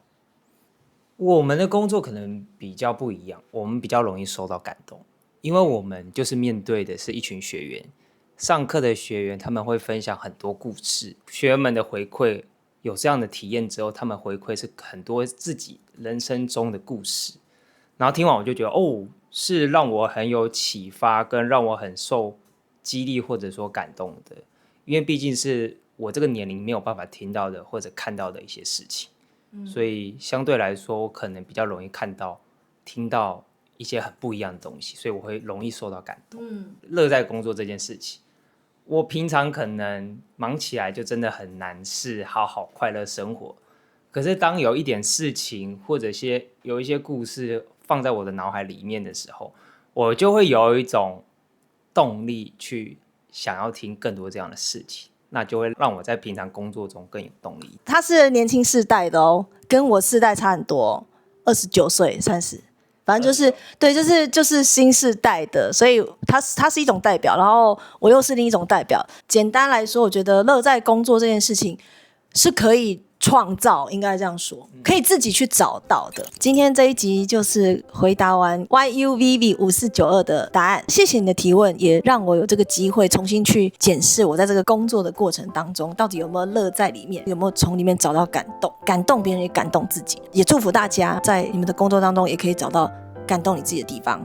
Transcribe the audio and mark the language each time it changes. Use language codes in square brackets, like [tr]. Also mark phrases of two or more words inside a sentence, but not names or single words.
[zh] 我們的工作可能比較不一樣，我們比較容易受到感動，因為我們就是面對的是一群學員，上課的學員他們會分享很多故事，學員們的回饋有這樣的體驗之後，他們回饋是很多自己人生中的故事，然後聽完我就覺得是讓我很有啟發，跟讓我很受激勵或者說感動的，因為畢竟是我這個年齡沒有辦法聽到的或者看到的一些事情。所以相對來說，我可能比較容易看到、聽到一些很不一樣的東西，所以我會容易受到感動。樂在工作這件事情，我平常可能忙起來就真的很難是好好快樂生活。可是當有一點事情或者有一些故事放在我的腦海裡面的時候，我就會有一種動力去想要聽更多這樣的事情。那就會讓我在平常工作中更有動力。他是年輕世代的哦，跟我世代差很多，29歲、30，反正就是对，就是新世代的，所以他是一種代表，然後我又是另一種代表。簡單來說，我覺得樂在工作這件事情是可以創造，應該這樣說，可以自己去找到的。今天這一集就是回答完 YUVV5492 的答案，謝謝你的提問，也讓我有這個機會重新去檢視我在這個工作的過程當中，到底有沒有樂在裡面，有沒有從裡面找到感動，感動別人也感動自己，也祝福大家在你們的工作當中也可以找到感動你自己的地方。